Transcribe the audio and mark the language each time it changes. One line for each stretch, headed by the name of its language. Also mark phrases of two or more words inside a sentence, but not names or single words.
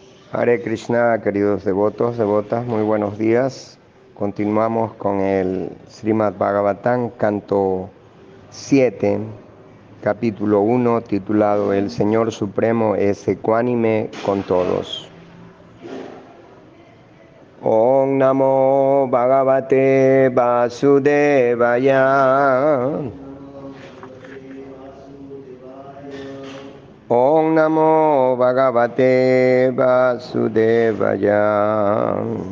Spanish: Hare Krishna, queridos devotos, devotas, muy buenos días. Continuamos con el Srimad Bhagavatam, canto 7, capítulo 1, titulado El Señor Supremo es ecuánime con todos.
Sanskrit: Om Namo Bhagavate Vasudevaya. Om Namo Bhagavate Vasudevaya.